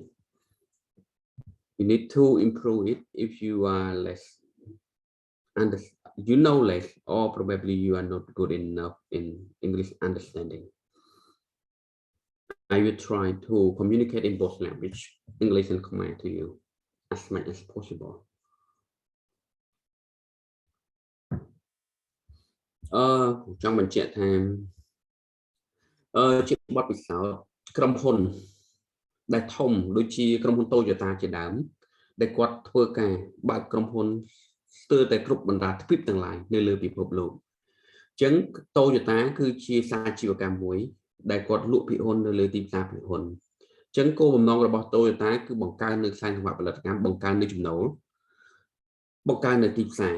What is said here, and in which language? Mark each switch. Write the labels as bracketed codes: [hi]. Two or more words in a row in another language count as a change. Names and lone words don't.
[en] You need to improve it if you are less, and you know less, or probably you are not good enough in English understanding. I will try to communicate in both language, English and Khmer, to you as much as possible. [km] ចង់បញ្ជាក់ថាជាបទពិសោធន៍ក្រុមហ៊ុនដែលធំដូចជាក្រុមហ៊ុន Toyota ជាដើមដែលគាត់ធ្វើការបើកក្រុមហ៊ុនស្ទើរតែគ្រប់បណ្ដាទ្វីបទាំងឡាយនៅលើពិភពលោកអញ្ចឹង Toyota គឺជាសាជីវកម្មមួយដែលគាត់លក់ភាគហ៊ុននៅលើទីផ្សារភាគហ៊ុនអញ្ចឹងគោលបំណងរបស់ Toyota គឺបង្កើននៅខ្សែសង្វាក់ផលិតកម្មបង្កើននៅចំណូលបង្កើននៅទីផ្សារ